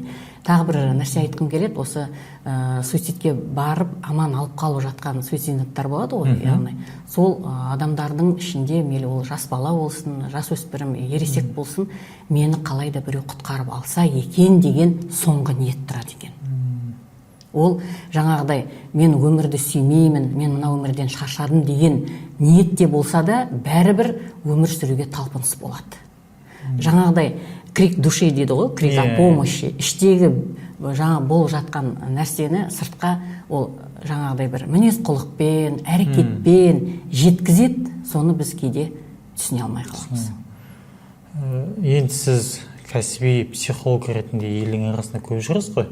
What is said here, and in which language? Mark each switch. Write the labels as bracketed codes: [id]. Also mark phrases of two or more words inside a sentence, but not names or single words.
[kk] Тағы бір нәрсе айтқым келеді, осы суицидке барып аман алып қалып жатқан суицидниктер болады ғой, яғни сол адамдардың ішінде, мейлі ол жас бала болсын, жас өспірім, ересек болсын, мені қалайда біреу құтқарып алса екен деген соңғы ниет тұрады екен. Ол жаңағыдай мен өмірді сүймеймін, мен мына өмірден шаршадым деген ниетте болса да, бәрібір өмір сүруге талпыныс болады. Жаңағыдай [ru] крик души [kk] дейді ғой, [ru] крик о помощи, [kk] іштегі жаңа болып жатқан нәрсені сыртқа ол жаңағыдай бір мінез құлықпен, әрекетпен жеткізеді, соны біз кейде түсіне алмай қаламыз. Енді сіз кәсіби психолог ретінде елдің арасында көп жүрсіз ғой.